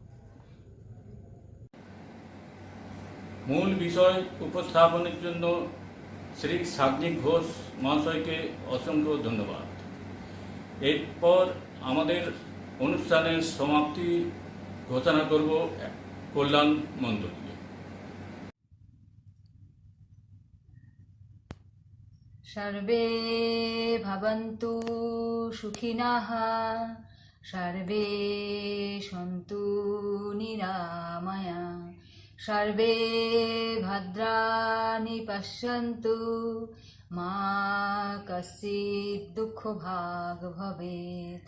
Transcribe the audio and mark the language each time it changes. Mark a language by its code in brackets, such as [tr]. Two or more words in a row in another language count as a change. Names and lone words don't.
[bn] মূল বিষয় উপস্থাপনের জন্য শ্রী সাগ্নিক ঘোষ মহাশয়কে অসংখ্য ধন্যবাদ। এরপর আমাদের অনুষ্ঠানের সমাপ্তি ঘোষণা করব কল্যাণ মণ্ডল। [sa] सर्वे भवन्तु सुखिनः, सर्वे सन्तु निरामया, सर्वे भद्राणि पश्यन्तु, मा कश्चित् दुःखभाग् भवेत्।